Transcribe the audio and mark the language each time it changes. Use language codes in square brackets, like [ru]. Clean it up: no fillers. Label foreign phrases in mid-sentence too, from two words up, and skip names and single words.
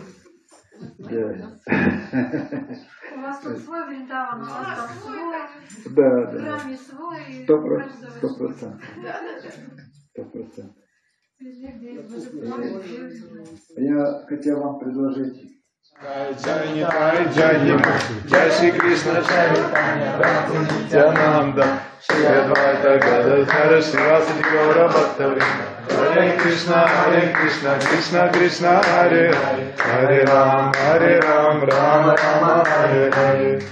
[ru] У вас тут свой Вриндаван, у вас там свой, да, в храме свой. 100%. 100%. Я хотел вам предложить. [sa] जय श्री कृष्ण, नित्यानन्द, श्री अद्वैत गदाधर, श्रीवासादि गौर भक्तवृन्द. हरे कृष्ण, कृष्ण कृष्ण, हरे हरे, हरे राम, राम राम, हरे हरे.